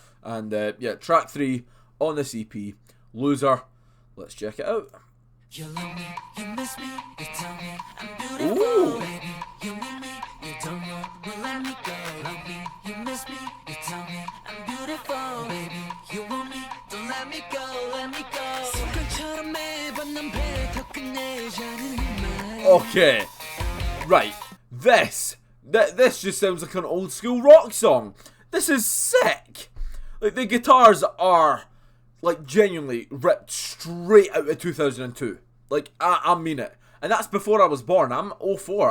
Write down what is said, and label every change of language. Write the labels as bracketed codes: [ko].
[en] And yeah, track 3 on this EP, Loser. Let's check it out. You love me, you miss me, you tell me I'm beautiful. Ooh. Baby, you need me, you don't know, will let me go. Love me, you miss me, you tell me I'm beautiful. Baby, you want me, don't let me go, let me go. [ko] 습관처럼 매번 난 뱉어끝내자는 말. [en] Okay, right. This just sounds like an old school rock song. This is sick. Like, the guitars are, like, genuinely ripped straight out of 2002. Like, I mean it. And that's before I was born. I'm 04.